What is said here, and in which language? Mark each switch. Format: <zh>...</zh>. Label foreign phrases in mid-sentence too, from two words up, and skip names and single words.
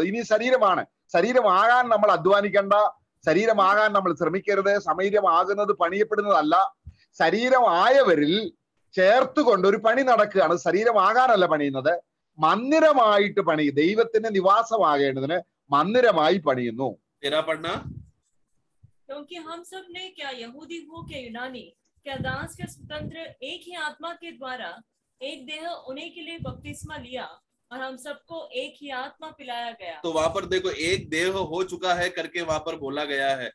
<ml>ഇനി ശരീരമാകാൻ നമ്മൾ അധ്വാനിക്കേണ്ട, ശരീരമാകാൻ നമ്മൾ ശ്രമിക്കരുത്. ശരീരമാകുന്നത് പണിയപ്പെടുന്നതല്ല, ശരീരമായവരിൽ ചേർത്തുകൊണ്ട് ഒരു പണി നടക്കുകയാണ്. ശരീരമാകാനല്ല പണിയുന്നത്, മന്ദിരമായിട്ട് പണിയും. ദൈവത്തിന്റെ നിവാസമാകേണ്ടതിന് മന്ദിരമായി പണിയുന്നു.</ml> <hi>क्योंकि हम सब ने क्या यहूदी हो क्या यूनानी क्या दास क्या स्वतंत्र एक ही आत्मा के द्वारा एक देह होने के लिए बपतिस्मा लिया और हम सबको एक ही आत्मा पिलाया गया. तो वहां पर देखो एक देह हो चुका है करके वहां पर बोला गया है.</hi>